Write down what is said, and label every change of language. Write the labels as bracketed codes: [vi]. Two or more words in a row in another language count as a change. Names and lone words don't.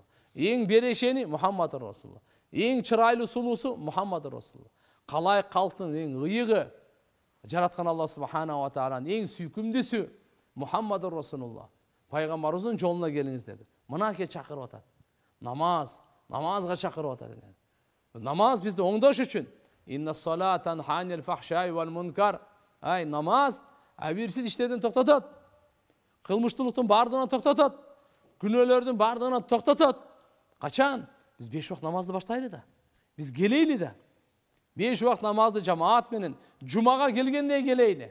[ky] Эң берешени [ar] محمد رسول الله. [ky] Эң чырайлуу сулуусу [ar] محمد رسول الله. [ky] Калай калктын эң ыйыгы, жараткан Алла [ar] سبحانه وتعالى [ky] эң сүйкүмдүүсү [ar] محمد رسول الله. [ky] Пайгамбарыбыздын жолуна келиңиз деди. Мынакей чакырып атат. Намазга чакырып атат. Намаз bizde оңдош үчүн. [ar] إن الصلاة تنهى عن الفحشاء والمنكر. [ky] Намаз абирсиз иштерден токтотот. Кылмыштуулуктун бардыгынан токтотот. Күнөөлөрдүн бардыгынан токтотот. Качан? Биз 5 убакыт намазды баштайлы да. Биз келейли да. 5 убакыт намазды жамаат менен жумага келгенде келейли.